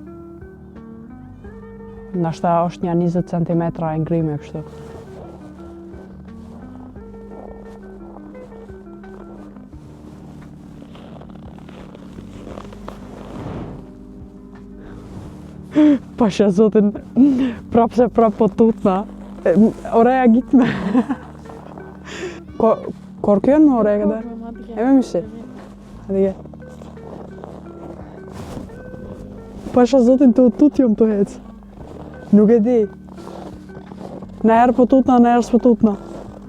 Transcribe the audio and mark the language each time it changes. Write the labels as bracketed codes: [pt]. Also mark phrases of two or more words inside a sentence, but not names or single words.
[sq] Nashta është një 20 cm e ngrime kështu. Pasha zotin, prap se prap po tutna. [tr] Oreja gitme. Korkuyor mu oraya kadar? Emin misin? Hadi gel. [sq] Pasha zotin të tutjom të hec. Nuk e di. Në herë po tutna, në herë s'po tutna.